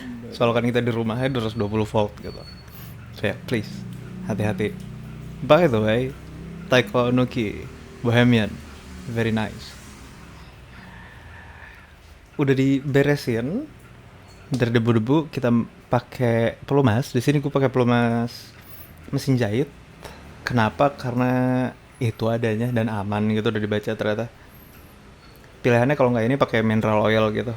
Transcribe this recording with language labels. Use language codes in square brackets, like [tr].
[id] Soalnya kan kita di rumahnya 220 volt gitu. So ya, please hati-hati. [en] By the way, Taiko Nuki Bohemian, very nice. [id] Udah diberesin dari debu-debu, kita pakai pelumas. Di sini gue pakai pelumas mesin jahit. Kenapa? Karena itu adanya dan aman gitu, udah dibaca ternyata. Pilihannya kalau nggak ini pakai mineral oil gitu.